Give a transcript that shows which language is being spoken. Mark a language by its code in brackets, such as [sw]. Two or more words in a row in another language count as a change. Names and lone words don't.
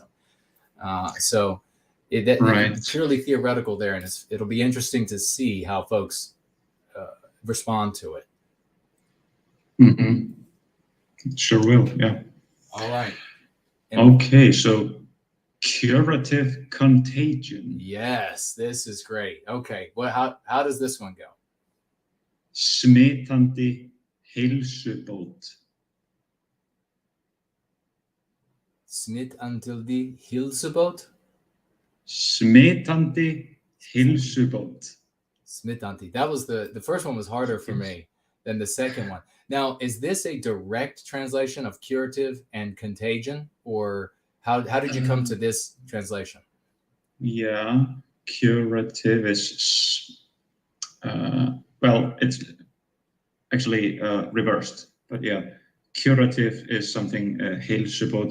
[en] So it's purely theoretical there, and it'll be interesting to see how folks respond to it. Mm-hmm. Sure will, yeah. All right. Okay, so curative contagion. Yes, this is great. Okay, well, how does this one go? [is] Smitandi heilsubót. Smitandi heilsubót? Smitandi heilsubót. Smitandi. [en] That was the first one was harder for me than the second one. Now, is this a direct translation of curative and contagion, or how did you come to this translation? Yeah, curative is well, it's actually reversed, but yeah, curative is something heilsubót.